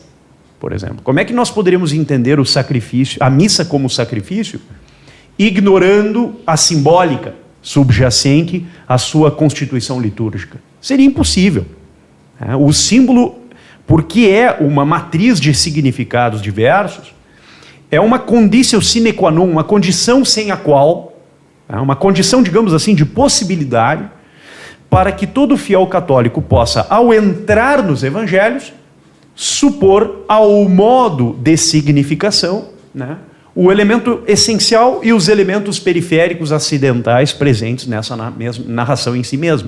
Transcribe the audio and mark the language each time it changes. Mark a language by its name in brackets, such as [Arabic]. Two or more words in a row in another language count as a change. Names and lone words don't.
[Portuguese] Por exemplo, como é que nós poderíamos entender o sacrifício, a missa como sacrifício, ignorando a simbólica subjacente à sua constituição litúrgica? Seria impossível. O símbolo, porque é uma matriz de significados diversos, é uma condição [Latin] sine qua non, [Portuguese] uma condição sem a qual, uma condição, digamos assim, de possibilidade, para que todo fiel católico possa, ao entrar nos evangelhos, supor ao modo de significação, né, o elemento essencial e os elementos periféricos acidentais presentes nessa narração em si mesma.